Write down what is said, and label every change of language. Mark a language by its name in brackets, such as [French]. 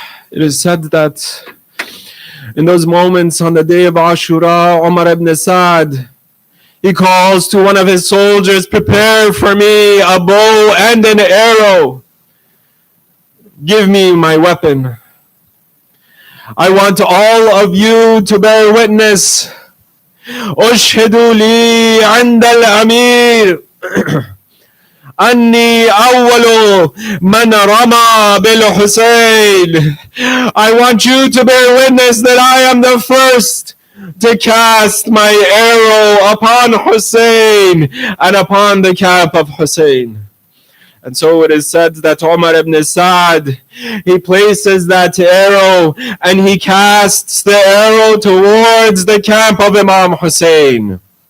[English] It is said that in those moments on the day of Ashura, Umar ibn Sa'd, he calls to one of his soldiers, "Prepare for me a bow and an arrow. Give me my weapon. I want all of you to bear witness. [Arabic] أشهد لي عند الأمير أني أول من رمى بالحسين." [English] I want you to bear witness that I am the first to cast my arrow upon Hussein and upon the cap of Hussein. And so it is said that Umar ibn Sa'd, he places that arrow and he casts the arrow towards the camp of Imam Hussein.